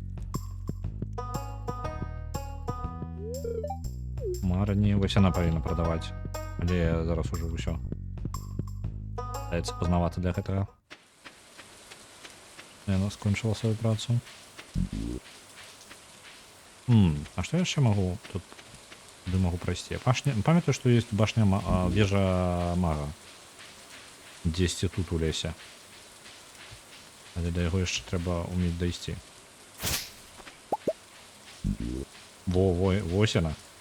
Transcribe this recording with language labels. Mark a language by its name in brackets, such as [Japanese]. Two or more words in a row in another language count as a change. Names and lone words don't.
[Belarusian] Марні, вось яна павінна прадаваць. Але зараз ужо ўсё. Даецца пазнавата для гэтага. Яна скончыла сваю працу. А што яшчэ магу тут [Ukrainian] Куди можу пройти? Пам'ятаю, що є вежа мага. Десь тут у лісі. Але до його ще треба вміти дойти. Ось вона.